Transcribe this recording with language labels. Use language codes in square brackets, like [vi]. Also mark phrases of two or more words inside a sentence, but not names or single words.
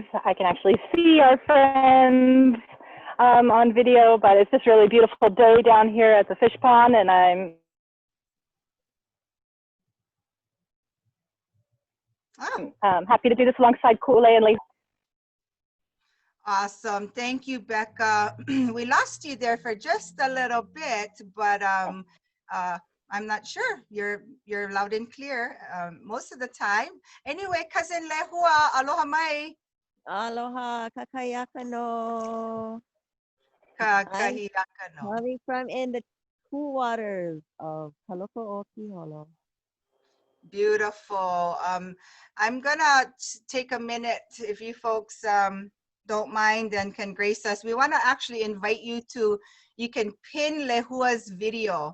[en] I can actually see our friends on video, but it's just a really beautiful day down here at the fish pond, and I'm happy to do this alongside Kule and Lee. Awesome. Thank you, Becca. We lost you there for just a little bit, but I'm not sure. You're loud and clear most of the time. Anyway, cousin Lehua, [haw] aloha mai. Aloha, kakayakano. Kakahiyakano. [en] Coming from in the cool waters of Loko o Kīholo. Beautiful. I'm gonna take a minute, if you folks don't mind and can grace us. We want to actually invite you to, you can pin Lehua's video.